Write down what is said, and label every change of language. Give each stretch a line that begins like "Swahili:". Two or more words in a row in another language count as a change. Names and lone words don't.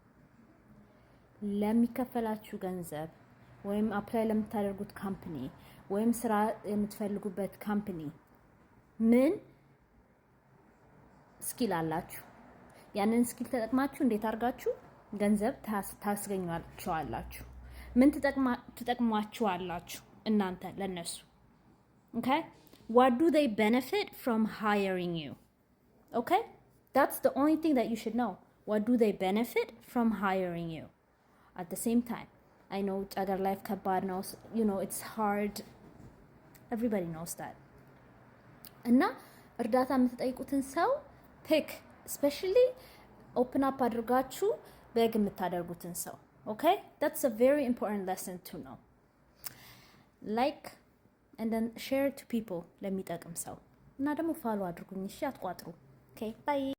Amharic: ለሚከፈላችሁ ገንዘብ ወይም አፕላይ ለምታደርጉት ካምፓኒ ወይም ስራ የምትፈልጉበት ካምፓኒ ምን ስኪል አላችሁ፣ ያንን ስኪል ተጠቅማችሁ እንዴት አድርጋችሁ ገንዘብ ታስገኛላችሁ፣ ምን ትጠቅሟችኋላችሁ እናንተ ለነሱ
English: okay what do they benefit from hiring you? Okay, that's the only thing that you should know. What do they benefit from hiring you? At the same time, I know other life kabad knows, you know, it's hard. Everybody knows that.
Amharic: እና እርዳታ የምትጠይቁትን ሰው
English: pick, especially open up
Amharic: አድርጋችሁ በግ የምታደርጉትን ሰው
English: okay that's a very important lesson to know. Like and then share it to people
Amharic: ለሚጠቅም ሰው እና ደግሞ ፎሎ አድርጉኝ እሺ አትቋጥሩ
English: okay bye